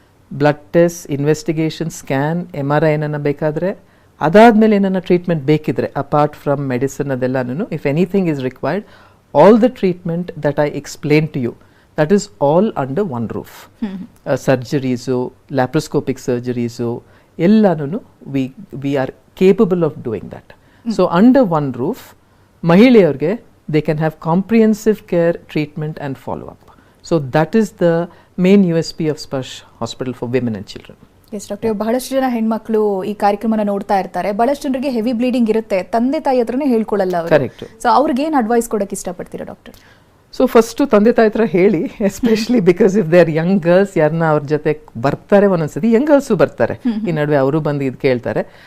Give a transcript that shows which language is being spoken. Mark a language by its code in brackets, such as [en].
[en] blood test, investigation, scan, MRI [kn] ಏನನ್ನ ಬೇಕಾದರೆ, ಅದಾದ್ಮೇಲೆ ಏನನ್ನ ಟ್ರೀಟ್ಮೆಂಟ್ ಬೇಕಿದ್ರೆ [en] Apart from medicine ಅದೆಲ್ಲನೂ, if anything is required, all the treatment that I explain to you, that is all under one roof. Surgeries, laparoscopic surgeries ಎಲ್ಲಾನು we are capable of doing that. So under one roof, mahiliyarge they can have comprehensive care, treatment and follow up. So that is the main USP of SPARSH Hospital for Women and Children. [kn] S doctor, ಬಹಳಷ್ಟು ಜನ ಹೆಣ್ಮಕ್ಳು ಈ ಕಾರ್ಯಕ್ರಮನ ನೋಡ್ತಾ ಇರ್ತಾರೆ. ಬಹಳಷ್ಟು ಜನರಿಗೆ heavy bleeding ಇರುತ್ತೆ, ತಂದೆ ತಾಯಿ ಹತ್ರನೇ ಹೇಳ್ಕೊಳ್ಳಲ್ಲ ಅವರು. ಕರೆಕ್ಟ್. ಸೊ ಅವ್ರಿಗೆ ಏನು ಅಡ್ವೈಸ್ ಕೊಡಕ್ಕೆ ಇಷ್ಟಪಡ್ತೀರಾ ಡಾಕ್ಟರ್? ಸೊ ಫಸ್ಟು ತಂದೆ ತಾಯಿ ಹತ್ರ ಹೇಳಿ, especially [en] because if they are young girls, [kn] ಯಾರನ್ನ ಅವ್ರ ಜೊತೆ ಬರ್ತಾರೆ, ಒಂದೊಂದ್ಸತಿ ಯಂಗ್ ಗರ್ಲ್ಸು ಬರ್ತಾರೆ, ಈ ನಡುವೆ ಅವರು ಬಂದು ಇದು ಕೇಳ್ತಾರೆ.